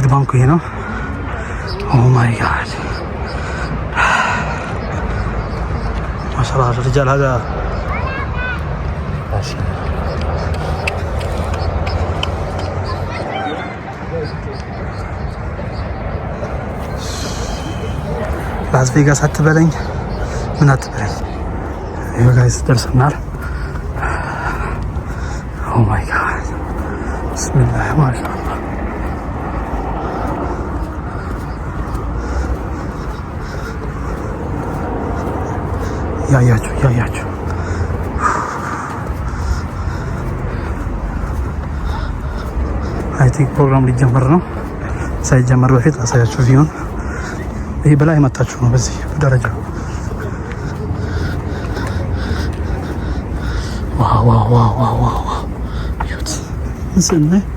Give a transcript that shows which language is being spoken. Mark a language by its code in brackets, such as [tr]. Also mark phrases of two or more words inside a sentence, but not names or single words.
[am] ባንኩ ይሄ ነው። [en] Oh my God [am] ማሻአላህ [ar] الرجال هذا [am] ላስ ቬጋስ አትበለኝ ምን አትበለኝ። ይሄ ጋይስ ደርሰናል። [en] Oh my God. [ar] بسم الله، ما شاء الله. [am] ያያችሁ [en] I think [am] ፕሮግራም ሊጀመር ነው። ሳይጀመር በፊት ላሳያችሁ ቪውን። ይሄ በላይ መታችሁ ነው በዚህ ደረጃ። ዋው ዩት እንስነ